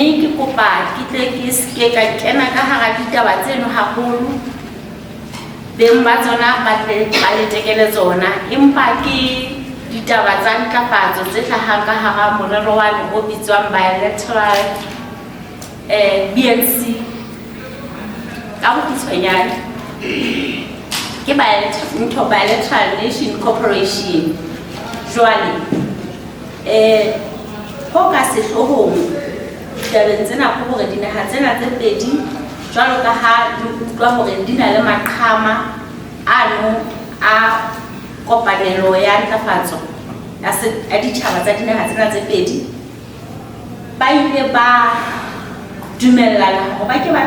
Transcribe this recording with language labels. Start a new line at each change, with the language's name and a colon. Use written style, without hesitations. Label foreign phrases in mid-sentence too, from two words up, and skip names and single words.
Southern Sotho: ke kopa ke tle ke ske ka kena ka hara ditaba tseno haholo, beng ba tsona ba le tekele tsona, empa ke ditaba tsa ntlafatso tse hlahang ka hara morero wane o bitswang
English: bilateral BNC
Southern Sotho: ka bokgutshwanyane ke
English: bilateral nation cooperation.
Southern Sotho: Jwale ho ka sehlohong ditabeng tsena ke hore dinaha tsena tse pedi jwalo ka ha di utlwa hore di na le maqhama ano a kopanelo ya ntlafatso ya ditjhaba tsa dinaha tsena tse pedi, ba ile ba dumellana hore ba ke ba